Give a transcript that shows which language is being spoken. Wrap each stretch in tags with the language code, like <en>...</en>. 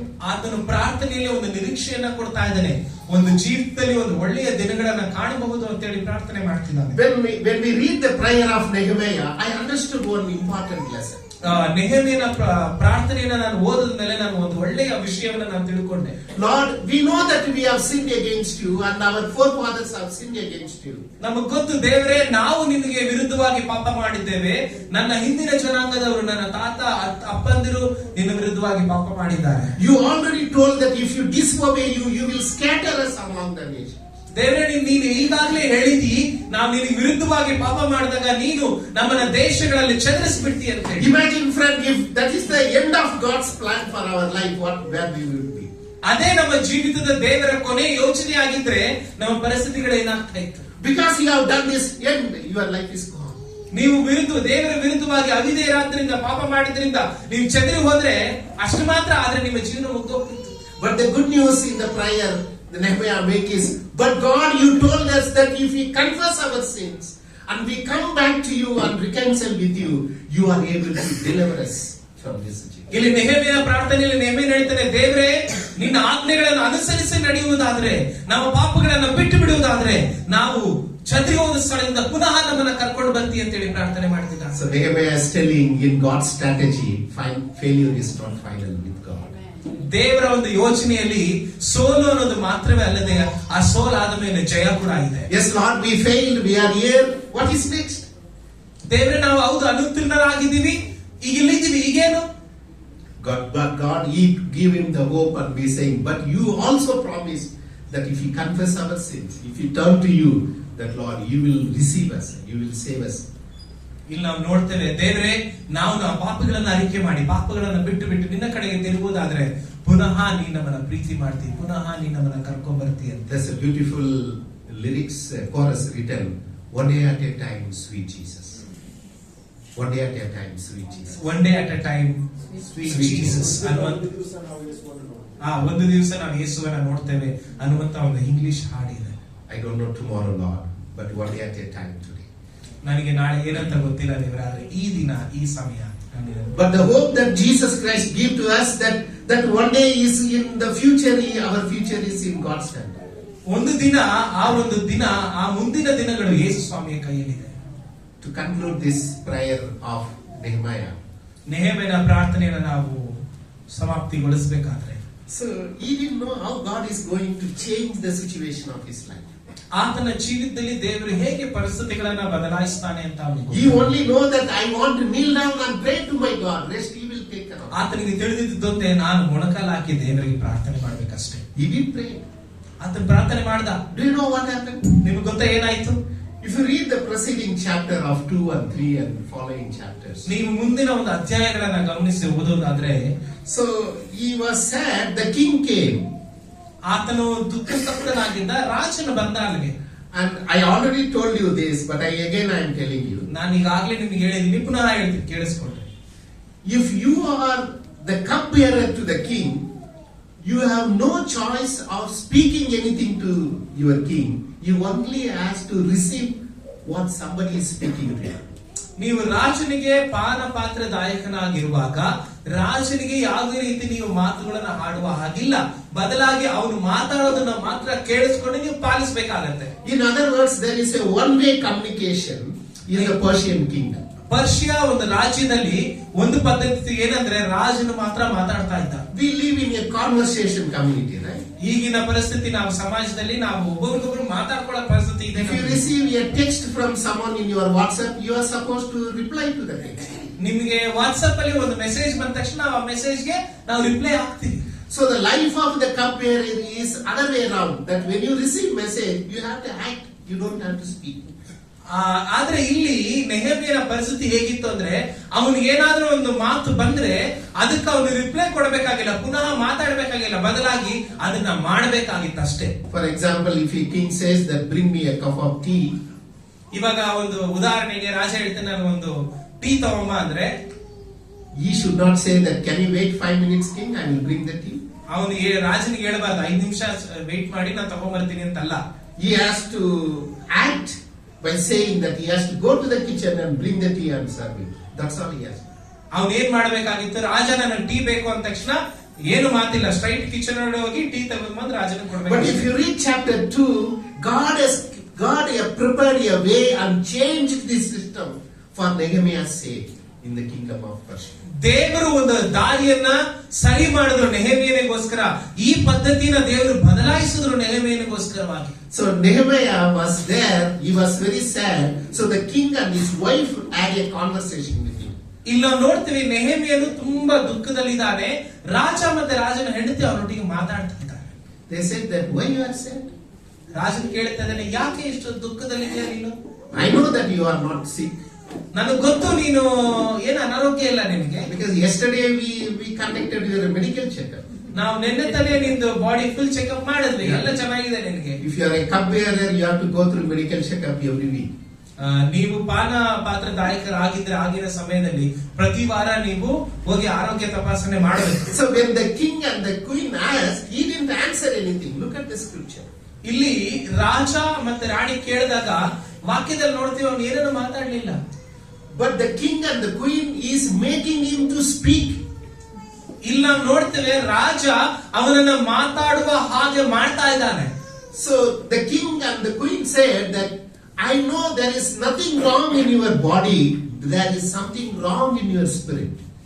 <kn>ಆತನು ಪ್ರಾರ್ಥನೆಯಲ್ಲಿ ಒಂದು ನಿರೀಕ್ಷೆಯನ್ನ ಕೊಡ್ತಾ ಇದ್ದಾನೆ, ಒಂದು ಜೀವಿತದಲ್ಲಿ ಒಂದು ಒಳ್ಳೆಯ ದಿನಗಳನ್ನ ಕಾಣಬಹುದು ಅಂತ ಹೇಳಿ ಪ್ರಾರ್ಥನೆ ಮಾಡ್ತಿದ್ದಾನೆ.</kn> <en>When we read the prayer of Nehemiah, I understood one important lesson.</en> <kn>ನೆಹೆಮೀಯನ ಪ್ರಾರ್ಥನೆಯನ್ನ ನಾನು ಓದಿದ ಮೇಲೆ ನಾನು ಒಂದು ಒಳ್ಳೆಯ ವಿಷಯವನ್ನ ನಾನು ತಿಳ್ಕೊಂಡೆ.</kn> <en>Lord, we know that we have sinned against you and our forefathers have sinned against you.</en> <kn>ನಮಗೆ ಗೊತ್ತು ದೇವರೇ, ನಾವು ನಿಮಗೆ ವಿರುದ್ಧವಾಗಿ ಪಾಪ ಮಾಡಿದ್ದೇವೆ. ನನ್ನ ಹಿಂದಿನ ಜನಾಂಗದವರು, ನನ್ನ ತಾತ ಅಪ್ಪಂದಿರು ನಿನ್ನ ವಿರುದ್ಧವಾಗಿ ಪಾಪ ಮಾಡಿದ್ದಾರೆ.</kn> <en>You already told that if you disobey you will scatter us among the nations.</en> <kn>ದೇವರೇ, ನೀನು ಈಗಾಗಲೇ ಹೇಳಿದಿ, ನಾವು ನಿನಗೆ ವಿರುದ್ಧವಾಗಿ ಪಾಪ ಮಾಡಿದಾಗ ನೀನು ನಮ್ಮನ್ನ ದೇಶಗಳಲ್ಲಿ ಚದರಿಸಿಬಿಡ್ತಿ ಅಂತ ಹೇಳಿ.</kn> <en>Imagine, friend, if that is the end of God's plan for our life, where we will be.</en> <kn>ಅದೇ ನಮ್ಮ ಜೀವಿತದ ದೇವರ ಕೊನೆ ಯೋಚನೆ ಆಗಿದ್ರೆ ನಮ್ಮ ಪರಿಸ್ಥಿತಿಗಳು ಏನಾಗ್ತಾ ಇತ್ತು.</kn> <en>Because you have done this, end, your life is gone.</en> <kn>ನೀವು ದೇವರ ವಿರುದ್ಧವಾಗಿ ಅವಿಧೇಯರಾದ್ರಿಂದ ಪಾಪ ಮಾಡಿದ್ರಿಂದ ನೀವು ಚದರಿ ಹೋದ್ರೆ ಅಷ್ಟು ಮಾತ್ರ, ಆದ್ರೆ ನಿಮ್ಮ ಜೀವನ ಮುಗ್ದೋಗ್ತಿತ್ತು.</kn> <en>But the good news in the prayer the Nehemiah make is, but God, you told us that if we confess our sins and we come back to you and reconcile with you, you are able to deliver us from this situation.</en> <kn>ಇಲ್ಲಿ ನೆಹೆಮೀಯನ ಪ್ರಾರ್ಥನೆಯಲ್ಲಿ ನೆಹೆಮೀಯ ಹೇಳ್ತಾನೆ, ದೇವರೇ ನಿನ್ನ ಆಜ್ಞೆಗಳನ್ನು ಅನುಸರಿಸಿ ನಡೆಯುವುದಾದ್ರೆ, ನಮ್ಮ ಪಾಪಗಳನ್ನ ಬಿಟ್ಟು ಬಿಡುವುದಾದ್ರೆ, ನಾವು ಚದರಿ ಹೋದ ಸ್ಥಳದಿಂದ ಪುನಃ ನಮ್ಮನ್ನ ಕರ್ಕೊಂಡು ಬರ್ತಿ ಅಂತ ಹೇಳಿ ಪ್ರಾರ್ಥನೆ ಮಾಡ್ತಿದ್ದ.</kn> <en>So Nehemiah is telling, in God's strategy, failure is not final with God.</en> <kn>ದೇವರ ಒಂದು ಯೋಚನೆಯಲ್ಲಿ ಸೋಲು ಅನ್ನೋದು ಮಾತ್ರವೇ ಅಲ್ಲದೆ ಆ ಸೋಲಾದ ಮೇಲೆ ಜಯ ಕೂಡ ಇದೆ.</kn> <en>Yes Lord, we failed, we are here, what is next?</en> <kn>ದೇವರೇ ನಾವು ಹೌದು ಅನುತ್ತೀರ್ಣರಾಗಿದ್ದೀವಿ, ಈಗ ಇಲ್ಲಿದ್ದೀವಿ, ಈಗೇನು?</kn> <en>But God, He give him the hope and be saying, but you also promised that if we confess our sins, if we turn to you, that Lord, you will receive us, you will save us.</en> <kn>ಇಲ್ಲಿ ನಾವು ನೋಡ್ತೇವೆ, ದೇವರೇ ನಾವು ನಮ್ಮ ಪಾಪಗಳನ್ನ ಅರಿಕೆ ಮಾಡಿ ಪಾಪಗಳನ್ನ ಬಿಟ್ಟು ಬಿಟ್ಟು ನಿನ್ನ ಕಡೆಗೆ ತಿರುಗುವುದಾದ್ರೆ ಪುನಃ ನೀನು ನಮ್ಮನ್ನ ಪ್ರೀತಿ ಮಾಡ್ತೀವಿ, ಪುನಃ ನೀನು ನಮ್ಮನ್ನ ಕರ್ಕೊಂಡ್ ಬರ್ತೀವಿ ಅಂತ.</kn> <en>There's a beautiful lyrics chorus written, one day at a time, sweet Jesus. One day at a time, sweet Jesus. One day at a time, sweet Jesus.</en> <kn>ಒಂದು ದಿವಸ ನಾವು ಯೇಸುವನ್ನು ನೋಡ್ತೀವಿ. ಒಂದು ದಿವಸ ನಾವು ಯೇಸುವನ್ನ ನೋಡ್ತೇವೆ ಅನ್ನುವಂತ ಒಂದು ಇಂಗ್ಲಿಷ್ ಹಾಡಿದೆ.</kn> <en>I don't know tomorrow, Lord, but one day at a time today.</en> <kn>ನನಗೆ ನಾಳೆ ಏನಂತ ಗೊತ್ತಿಲ್ಲ ದೇವರೇ, ಆದ್ರೆ ಈ ದಿನ ಈ ಸಮಯ.</kn> <en>But the hope that Jesus Christ gave to us, that one day is in the future, our future is in God's hand.</en> <kn>ಒಂದು ದಿನ ಆ ಮುಂದಿನ ದಿನಗಳು ಯೇಸು ಸ್ವಾಮಿಯ ಕೈಯಲ್ಲಿದೆ.</kn> <en>To conclude this prayer of Nehemiah,</en> <kn>ನೆಹೆಮೀಯನ ಪ್ರಾರ್ಥನೆಯನ್ನು ನಾವು ಸಮಾಪ್ತಿಗೊಳಿಸಬೇಕಾದ್ರೆ,</kn> <en>so he didn't know how God is going to change the situation of his life.</en> <kn>ಆತನ ಜೀವಿತದಲ್ಲಿ ದೇವರು ಹೇಗೆ ಪರಿಸ್ಥಿತಿಗಳನ್ನ ಬದಲಾಯಿಸ್ತಾನೆ ಅಂತ</kn> <en>He only know that I want to kneel down and pray to my God, rest He will take care of.</en> <kn>ಆತನಿಗೆ ತಿಳಿದಿದ್ದಂತೆ ನಾನು ಮೊಣಕಾಲು ಹಾಕಿ ದೇವರಿಗೆ ಪ್ರಾರ್ಥನೆ ಮಾಡ್ಬೇಕಷ್ಟೇ.</kn> <en>He did pray.</en> <kn>ಆತನ ಪ್ರಾರ್ಥನೆ ಮಾಡ್ದ.</kn> <en>Do you know what happened?</en> <kn>ನಿಮ್ಗೆ ಗೊತ್ತಾ ಏನಾಯ್ತು?</kn> <en>If you read the preceding chapter of 2 and 3 and following chapters,</en> <kn>ನೀವು ಮುಂದಿನ ಒಂದು ಅಧ್ಯಾಯಗಳನ್ನ ಗಮನಿಸಿ ಓದೋದಾದ್ರೆ,</kn> <en>so he was sad, the king came.</en> <kn>ಆತನು ದುಃಖತಪ್ತನಾಗಿದ್ದ, ರಾಜನು ಬಂದ ಅಲ್ಲಿಗೆ.</kn> <en>And I already told you this, but I am telling you.</en> <kn>ನಾನು ಈಗಾಗಲೇ ನಿಮ್ಗೆ ಹೇಳಿದೀನಿ, ಪುನಃ ಹೇಳ್ತೀನಿ, ಕೇಳಿಸ್ಕೊಳ್ರಿ.</kn> <en>If you are the cupbearer to the king, you have no choice of speaking anything to your king. You only has to receive what somebody is speaking to you.</en> <kn>ನೀವು ರಾಜನಿಗೆ ಪಾನ ಪಾತ್ರದಾಯಕನಾಗಿರುವಾಗ ರಾಜನಿಗೆ ಯಾವುದೇ ರೀತಿ ನೀವು ಮಾತುಗಳನ್ನ ಆಡುವ ಹಾಗಿಲ್ಲ, ಬದಲಾಗಿ ಅವನು ಮಾತಾಡೋದನ್ನ ಮಾತ್ರ ಕೇಳಿಸ್ಕೊಂಡು ನೀವು ಪಾಲಿಸಬೇಕಾಗತ್ತೆ.</kn> <en>In other words, there is a one-way communication in the Persian kingdom.</en> <kn>Persia ಒಂದು ರಾಜ್ಯದಲ್ಲಿ ಒಂದು ಪದ್ಧತಿ ಏನಂದ್ರೆ ರಾಜನು ಮಾತ್ರ ಮಾತಾಡ್ತಾ ಇದ್ದ.</kn> <en>We live in a conversation community, right?</en> <kn>ಈಗಿನ ಪರಿಸ್ಥಿತಿ ನಾವು ಸಮಾಜದಲ್ಲಿ ನಾವು ಒಬ್ಬರಿಗೊಬ್ಬರು ಮಾತಾಡ್ಕೊಳ್ಳೋ ಪರಿಸ್ಥಿತಿ ಇದೆ.</kn> <en>If you receive a text from someone in your WhatsApp, you are supposed to reply to the text.</en> <kn>ನಿಮಗೆ ವಾಟ್ಸ್ಆಪ್ ಅಲ್ಲಿ ಒಂದು ಮೆಸೇಜ್ ಬಂದ ತಕ್ಷಣ ನಾವು ಆ ಮೆಸೇಜ್ಗೆ ನಾವು ರಿಪ್ಲೈ ಆಗ್ತೀವಿ.</kn> <en>So the life of the cupbearer is other way around. That when you receive message, you have to act. You don't have to speak.</en> <kn>ಆದ್ರೆ ಇಲ್ಲಿ ನೆಹೆಮೀಯನ ಪರಿಸ್ಥಿತಿ ಹೇಗಿತ್ತು ಅಂದ್ರೆ, ಅವನಿಗೆ ಏನಾದ್ರೂ ಒಂದು ಮಾತು ಬಂದ್ರೆ ಅದಕ್ಕೆ ಅವನು ರಿಪ್ಲೈ ಕೊಡಬೇಕಾಗಿಲ್ಲ, ಪುನಃ ಮಾತಾಡಬೇಕಾಗಿಲ್ಲ, ಬದಲಾಗಿ ಅದನ್ನ ಮಾಡಬೇಕಾಗಿತ್ತು ಅಷ್ಟೇ.</kn> <en>For example, if a king says that bring me a cup of tea,</en> <kn>ಇವಾಗ ಒಂದು ಉದಾಹರಣೆಗೆ ರಾಜ ಹೇಳ್ತಾನೆ ನಾನು ಒಂದು ಟೀ ತಗೊಂಬ ಅಂದ್ರೆ,</kn> <en>he should not say that can you wait 5 minutes, king, I will bring the tea.</en> <kn>ಅವನಿಗೆ ರಾಜನಿಗೆ ಹೇಳಬಾರ್ದು 5 ನಿಮಿಷ ವೇಟ್ ಮಾಡಿ ನಾನು ತಗೊಂಡ್ಬರ್ತೀನಿ ಅಂತಲ್ಲ.</kn> <en>He has to act by saying that he has to go to the kitchen and bring the tea and serve it. That's all he has.</en> <kn>ಅವನು ಏನ್ ಮಾಡಬೇಕಾಗಿತ್ತು, ರಾಜ ನನಗೆ ಟೀ ಬೇಕು ಅಂದ ತಕ್ಷಣ ಏನು ಮಾತಿಲ್ಲ,</kn> <en>straight kitchen</en> <kn>ಒಳಗೆ ಹೋಗಿ ಟೀ ತಗೊಂಡ್ಬಂದು ರಾಜನ ಕೊಡಬೇಕು.</kn> <en>But if you read chapter 2, God has prepared a way and changed this system for Nehemiah's sake in the kingdom of Persia.</en> <kn>ದೇವರು ಒಂದು ದಾರಿಯನ್ನ ಸರಿ ಮಾಡಿದ್ರು ನೆಹೆಮೀಯನಿಗೋಸ್ಕರ. ಈ ಪದ್ಧತಿನ ದೇವರು ಬದಲಾಯಿಸಿದ್ರು ನೆಹೆಮೀಯನಿಗೋಸ್ಕರವಾಗಿ.</kn> <en>So Nehemiah was there, he was very sad. So the king and his wife had a conversation with him.</en> <kn>ಇಲ್ಲಿ ನಾವು ನೋಡ್ತೀವಿ ನೆಹೆಮೀಯನು ತುಂಬಾ ದುಃಖದಲ್ಲಿದ್ದಾನೆ, ರಾಜ ಮತ್ತೆ ರಾಜನ ಹೆಂಡತಿ ಅವರೊಟ್ಟಿಗೆ ಮಾತಾಡ್ತಾ ಇದ್ದಾರೆ.</kn> <en>They said that why you are sad?</en> <kn>Rajan ಕೇಳ್ತಾ ಇದ್ದಾನೆ, ಯಾಕೆ ಇಷ್ಟು ದುಃಖದಲ್ಲಿದ್ದೀಯ ನೀನು?</kn> <en>I know that you are not sick.</en> <kn>ನನಗೆ ಗೊತ್ತು ನೀನು ಏನು ಅನಾರೋಗ್ಯ ಇಲ್ಲ ನಿನಗೆ.</kn> <en>Because yesterday we conducted your medical checkup.</en> <kn>ನಾವು ನಿನ್ನೆ ತಾನೇ ನಿಂದು</kn> <en>body full checkup</en> <kn>ಮಾಡಿದ್ವಿ, ಎಲ್ಲ ಚೆನ್ನಾಗಿದೆ ನಿನಗೆ.</kn> <en>If you are a cupbearer, you have to go through medical checkup every week.</en> <kn>ನೀವು ಪಾನ ಪಾತ್ರದಾಯಕರಾಗಿದ್ರೆ ಆಗಿನ ಸಮಯದಲ್ಲಿ ಪ್ರತಿ ವಾರ ನೀವು ಹೋಗಿ ಆರೋಗ್ಯ ತಪಾಸಣೆ ಮಾಡಬೇಕು.</kn> <en>So when the king and the queen asked, he didn't answer anything. Look at the scripture.</en> <kn>ಇಲ್ಲಿ ರಾಜ ಮತ್ತೆ ರಾಣಿ ಕೇಳಿದಾಗ ವಾಕ್ಯದಲ್ಲಿ ನೋಡ್ತೀವಿ ಅವನು ಏನನ್ನು ಮಾತಾಡ್ಲಿಲ್ಲ.</kn> <en>But the king and the queen is making him to speak.</en> <kn>ಇಲ್ಲ ನೋಡ್ತೇವೆ ರಾಜ ಅವನನ್ನ ಮಾತಾಡುವ ಹಾಗೆ ಮಾಡ್ತಾ ಇದ್ದಾನೆ.</kn> <en>So the king and the queen said that I know there is nothing wrong in your body, there is something wrong in your spirit.</en>